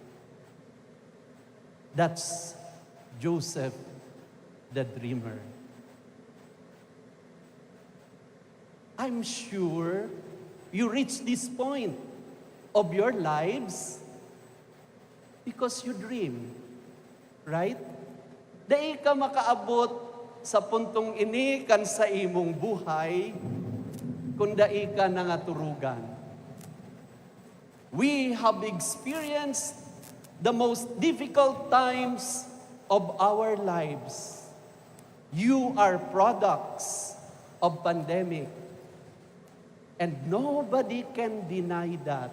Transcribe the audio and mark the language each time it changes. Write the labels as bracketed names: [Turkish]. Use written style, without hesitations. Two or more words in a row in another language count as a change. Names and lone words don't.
[English] That's Joseph the dreamer. I'm sure you reach this point of your lives because you dream, right? [Bikol] Dahil ka makaabot sa puntong ini kan sa imong buhay, kung dai ka nangaturugan. [English] We have experienced the most difficult times of our lives. You are products of pandemic. And nobody can deny that.